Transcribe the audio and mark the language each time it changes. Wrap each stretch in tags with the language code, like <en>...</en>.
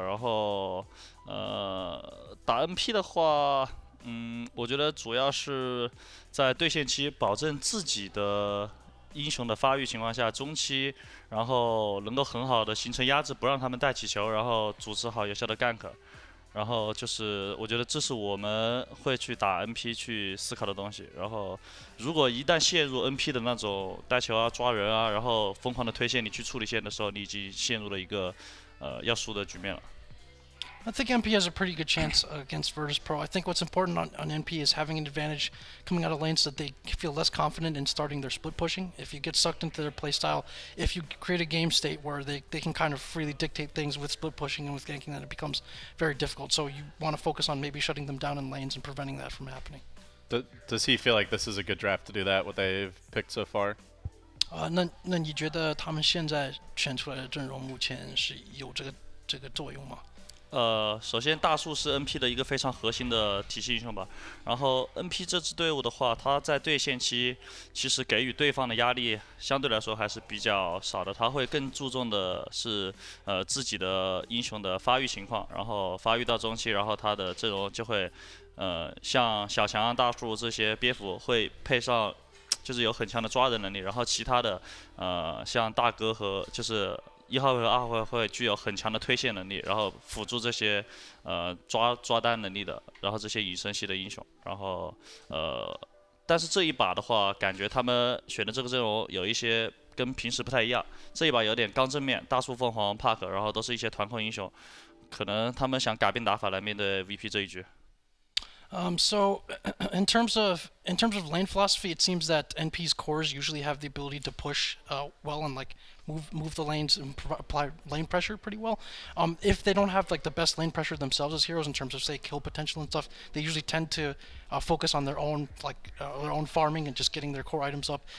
<zh>然后打 NP 的话，我觉得主要是在对线期保证自己的英雄的发育情况下，中期然后能够很好的形成压制，不让他们带起球，然后组织好有效的 gank。然后就是，我觉得这是我们会去打 NP 去思考的东西。然后，如果一旦陷入 NP 的那种带球啊、抓人啊，然后疯狂的推线，你去处理线的时候，你已经陷入了一个要输的局面了。</zh> <en>I think NP has a pretty good chance against Virtus.pro. I think what's important on NP is having an advantage coming out of lanes that they feel less confident in starting their split pushing. If you get sucked into their playstyle, if you create a game state where they can kind of freely dictate things with split pushing and with ganking, then it becomes very difficult. So you want to focus on maybe shutting them down in lanes and preventing that from happening. Does he feel like this is a good draft to do that, what they've picked so far?</en> <zh>那你觉得他们现在选出来的阵容目前是有这个作用吗？首先大树是 NP 的一个非常核心的体系英雄吧。然后 NP 这支队伍的话，他在对线期其实给予对方的压力相对来说还是比较少的。他会更注重的是自己的英雄的发育情况，然后发育到中期，然后他的阵容就会像小强、大树这些憋服会配上，就是有很强的抓人能力。然后其他的像大哥和就是1号位和2号位会具有很强的推线能力，然后辅助这些抓单能力的，然后这些隐身系的英雄，然后但是这一把的话，感觉他们选的这个阵容有一些跟平时不太一样，这一把有点刚正面，大树、凤凰、Park， 然后都是一些团控英雄，可能他们想改变打法来面对 VP 这一局。</zh> <en>So in terms of lane philosophy, it seems that NP's cores usually have the ability to push well and like move the lanes and apply lane pressure pretty well. If they don't have like the best lane pressure themselves as heroes in terms of say kill potential and stuff, they usually tend to focus on their own their own farming and just getting their core items up.</en>